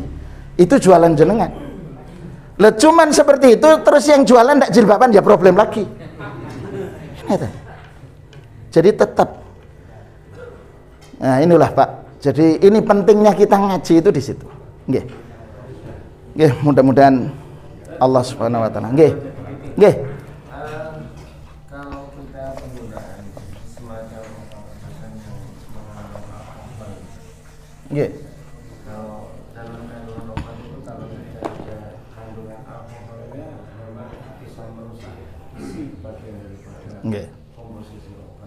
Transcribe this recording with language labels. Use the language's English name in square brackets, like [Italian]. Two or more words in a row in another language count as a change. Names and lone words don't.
[Indonesian] Itu jualan jenengan. Lah cuman seperti itu terus yang jualan tidak jilbaban ya problem lagi. Jadi tetap. Nah, inilah Pak. Jadi ini pentingnya kita ngaji itu di situ. [Javanese] Nggih. Nggih, [Indonesian] mudah-mudahan [Arabic] الله سبحانه وتعالى. [Javanese] Nggih. Nggih. [Indonesian] Kalau kita penggunaan semacam [Javanese] Nggih. [Indonesian] kalau dalam kandungan obat itu kalau tidak ada kandungan alkoholnya memang bisa merusak isi bagian daripada komposisi obat.